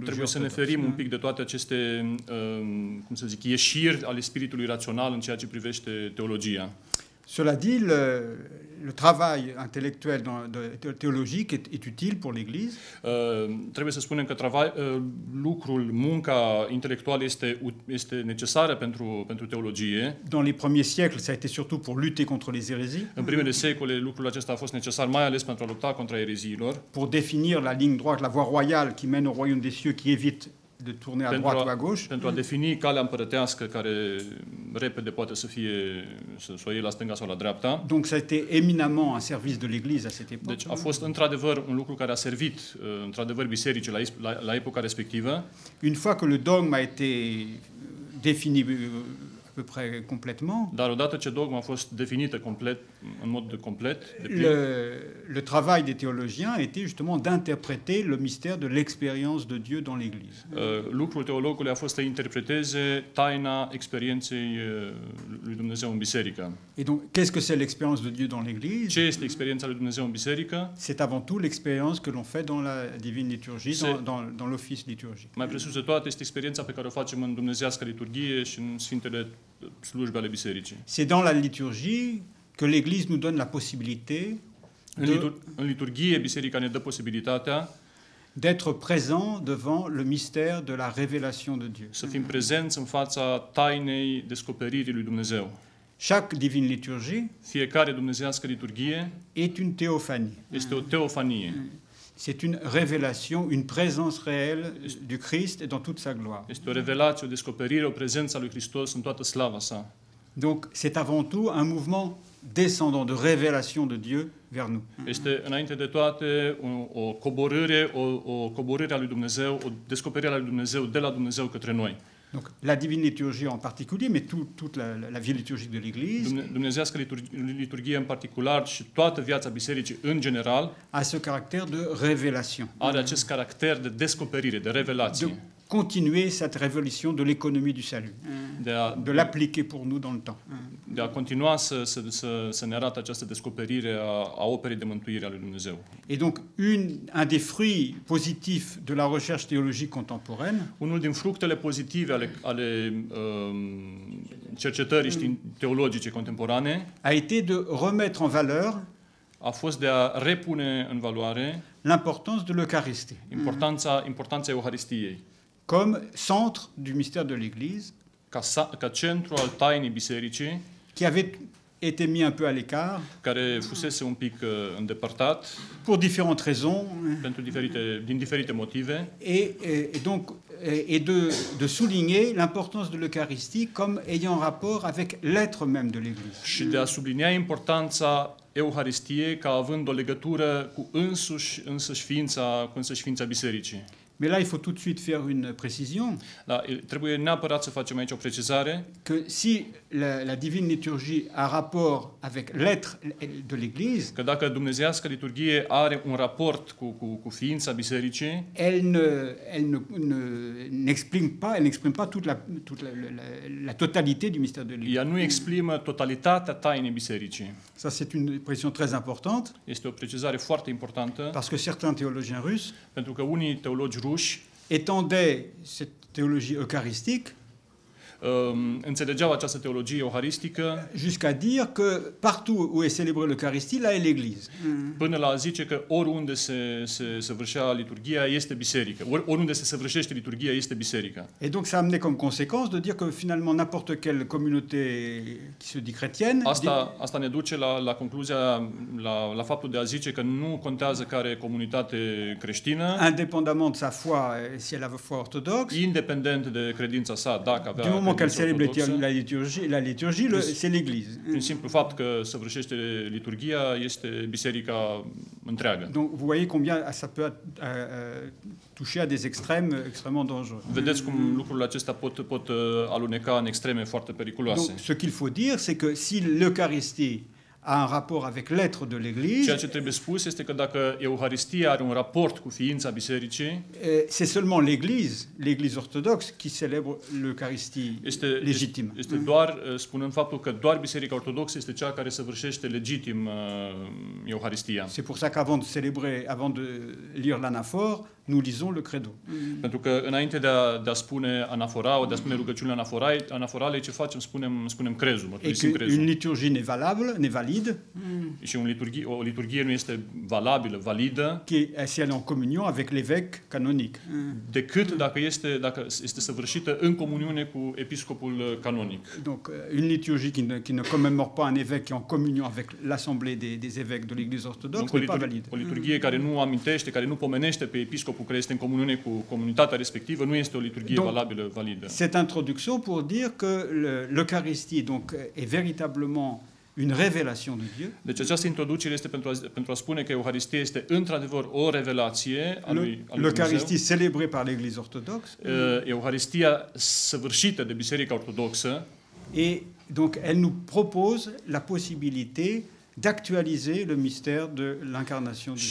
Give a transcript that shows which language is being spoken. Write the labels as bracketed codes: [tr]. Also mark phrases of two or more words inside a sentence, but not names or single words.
[ro] Trebuie să ne ferim un pic de toate aceste, cum să zic, ieșiri ale spiritului rațional în ceea ce privește teologia. [fr] Cela dit, le travail intellectuel théologique est utile pour l'Église. [ro] Trebuie să spunem că munca intelectuală este necesară pentru teologie. [fr] Dans les premiers siècles, ça a été surtout pour lutter contre les hérésies. [ro] În primele secole, lucrul acesta a fost necesar mai ales pentru a lupta contra ereziilor. [fr] Pour définir la ligne droite, la voie royale qui mène au royaume des cieux, qui évite de tourner à droite ou à gauche. [ro] Pentru a defini calea împărătească care repede poate să o iei la stânga sau la dreapta. [fr] Donc ça a été éminemment un service de l'Église à cette époque. [ro] Deci a fost într-adevăr un lucru care a servit într-adevăr bisericii la epoca respectivă. [fr] Une fois que le dogme a été défini peu près complètement, [ro] Dar odată ce dogma a fost definită complet, în mod complet, deplin, [fr] le travail des théologiens a été justement d'interpréter le mystère de l'expérience de Dieu dans l'Église. [ro] lucrul teologului a fost să interpreteze taina experienței lui Dumnezeu în biserică. [fr] Et donc, qu'est-ce que c'est l'expérience de Dieu dans l'Église? [ro] Ce este experiența lui Dumnezeu în biserică? [fr] C'est avant tout l'expérience que l'on fait dans la divine liturgie, C'est- dans l'office liturgique. [ro] Mai presus de toate este experiența pe care o facem în dumnezeiască liturghie și în sfintele slujbe ale bisericii. [fr] C'est dans la liturgie que l'Église nous donne la possibilité [ro] În liturghie, biserica ne dă posibilitatea [fr] d'être présent devant le mystère de la révélation de Dieu. [ro] să fim prezenți în fața tainei descoperirii lui Dumnezeu. [fr] Chaque divine liturgie [ro] Fiecare dumnezeiască liturghie [fr] est une théophanie. [ro] este o teofanie. [fr] C'est une révélation, une présence réelle du Christ dans toute sa gloire. [ro] Este o revelație, o descoperire, o prezență a lui Hristos în toată slava sa. [fr] Donc c'est avant tout un mouvement descendant de révélation de Dieu vers nous. [ro] Este înainte de toate o coborâre a lui Dumnezeu, o descoperire a lui Dumnezeu de la Dumnezeu către noi. [fr] Donc la divine liturgie en particulier, mais toute la vie liturgique de l'Église [ro] Dumnezeiască liturghie în particular și toată viața bisericii în general [fr] a ce caractère de révélation, [ro] are acest caracter de descoperire, de de revelație, [fr] continuer cette révélation de l'économie du salut, de l'appliquer pour nous dans le temps. [ro] de a continua să ne arate această descoperire a operei de mântuire a lui Dumnezeu. [fr] Et donc un des fruits positifs de la recherche théologique contemporaine, [ro] Unul din fructele pozitive ale cercetării teologice contemporane [fr] a été de remettre en valeur [ro] a fost de a repune în valoare [fr] l'importance de l'Eucharistie [ro] importanța Euharistiei [fr] comme centre du mystère de l'Église, [ro] ca centru al tainii bisericii, [fr] qui avait été mis un peu à l'écart [ro] care fusese un pic îndepărtat [fr] pour différentes raisons, [ro] din diferite motive, [fr] et donc de souligner l'importance de l'Eucharistie comme ayant rapport avec l'être même de l'Église. [ro] și de a sublinia importanța Euharistiei ca având o legătură cu însăși ființa bisericii. [fr] Mais là, il faut tout de suite faire une précision, [ro] Da, trebuie neapărat să facem aici o precizare, [fr] que si la divine liturgie a rapport avec l'être de l'Église, [ro] că dacă dumnezeiască liturghie are un raport cu ființa bisericii, [fr] elle n'exprime pas toute la totalité du mystère de l'Église. [ro] ea nu exprimă totalitatea tainei bisericii. [fr] Ça, c'est une précision très importante, [ro] Este o precizare foarte importantă, [fr] parce que certains théologiens russes [ro] pentru că unii teologi ruși [fr] étendaient cette théologie eucharistique [ro] înțelegeau această teologie euharistică [fr] jusqu'à dire que partout où est célébrée l'Eucharistie, là est l'Église. [ro] până la a zice că oriunde se săvârșea liturghia este biserică. Oriunde se săvârșește liturghia este biserica. [fr] Et donc ça a amené comme conséquence de dire que finalement n'importe quelle communauté qui se dit chrétienne [ro] Asta ne duce la concluzia, la faptul de a zice că nu contează care comunitate creștină, [fr] indépendamment de sa foi, si elle a foi orthodoxe, [ro] independent de credința sa, dacă avea [fr] du moment qu'elle [ro] credință [fr] célèbre [ro] ortodoxă, [fr] la liturgie, c'est l'Église. [ro] prin simplu fapt că săvârșește liturghia, este biserica întreagă. [fr] Donc vous voyez combien ça peut toucher à des extrêmes extrêmement dangereux. [ro] Vedeți cum lucrurile acestea pot aluneca în extreme foarte periculoase. [fr] Donc ce qu'il faut dire, c'est que si l'Eucharistie a un rapport avec l'être de l'Église, [ro] Ceea ce trebuie spus este că dacă Euharistia are un raport cu ființa bisericii, [fr] c'est seulement l'Église orthodoxe qui célèbre l'Eucharistie légitime. [ro] este doar, spunând faptul că doar Biserica Ortodoxă este cea care săvârșește legitim Euharistia. [fr] C'est pour ça qu'avant de lire l'anaphore, nous lisons le credo. [ro] Pentru că înainte de a spune anafora, de a spune rugăciunile anaforale, ce facem? Spunem crezul, mărturisim [fr] Et qu'une [ro] crezul. [fr] liturgie n'est valide [ro] Și o liturghie nu este valabilă, validă, [fr] si elle est en communion avec l'évêque canonique. [ro] decât dacă este săvârșită în comuniune cu episcopul canonic. [fr] Donc une liturgie qui ne commémore pas un évêque qui est en communion avec l'assemblée des évêques de l'Église orthodoxe n'est pas valide. [ro] O liturghie care nu amintește, care nu pomenește pe episcopul care este în comuniune cu comunitatea respectivă, nu este o liturghie valabilă, validă. [fr] Cette introduction pour dire que l'Eucharistie donc est véritablement une révélation de Dieu. [ro] Deci această introducere este pentru a spune că Euharistia este într-adevăr o revelație a lui Dumnezeu. [fr] L'Eucharistie célébrée par l'Église orthodoxe [ro] Euharistia săvârșită de Biserica Ortodoxă [fr] Et donc, elle nous propose la possibilité d'actualiser le mystère de l'incarnation du